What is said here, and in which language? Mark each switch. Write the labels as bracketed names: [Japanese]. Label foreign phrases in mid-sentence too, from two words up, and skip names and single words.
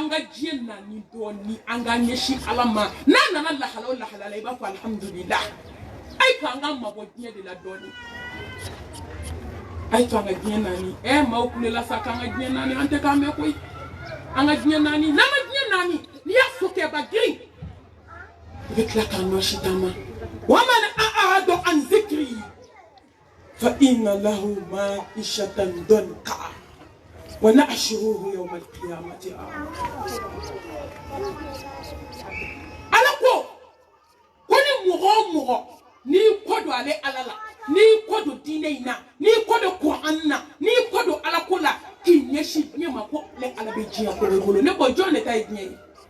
[Bambara] ka diɲɛ nani dɔɔni an ka ɲɛsin Ala ma n'a nana lahala o lahala la I b'a fɔ alhamdulillah a ye to an ka mabɔ diɲɛ de la dɔɔni a ye to an ka diɲɛ nani maaw kulela sa k'an ka diɲɛ nani an tɛ k'an mɛn koyi an ka diɲɛ nani n'an ka diɲɛ nani n'i y'a fɔ kɛba girin I bɛ tila k'an ɲɔsi taama [Arabic] ومن أعرض عن ذكري فإن له معيشة ضنكا ونحشره يوم القيامة [Bambara] Ala ko ni mɔgɔ o mɔgɔ n'i kɔ don ale Ala la n'i kɔ don diinɛ in na n'i kɔ don Kuran na n'i kɔ don Ala ko la k'i ɲɛsin diɲɛ ma ko ale Ala bɛ diɲɛ ko bolo ne ko jɔn de ta ye diɲɛ ye